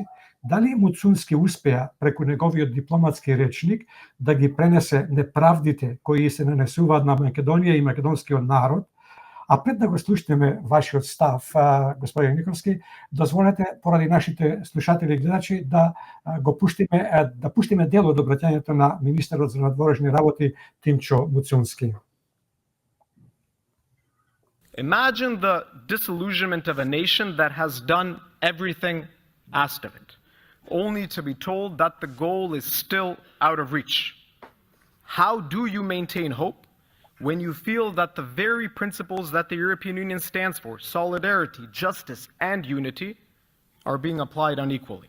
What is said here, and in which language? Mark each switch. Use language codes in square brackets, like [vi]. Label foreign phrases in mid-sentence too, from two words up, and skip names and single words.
[mk] Дали Муцунски успеа преку неговиот дипломатски речник да ги пренесе неправдите кои се нанесуваат на Македонија и македонскиот народ? А пред да го слушнеме вашиот став, господин Никовски, дозволете поради нашите слушатели и гледачи да го пуштиме дел од обраќањето на министерот за надворешни работи Тимчо Муцунски. [en] Imagine the disillusionment of a nation that has done everything asked of it, only to be told that the goal is still out of reach. How do you maintain hope when you feel that the very principles that the European Union stands for, solidarity, justice, and unity, are being applied unequally?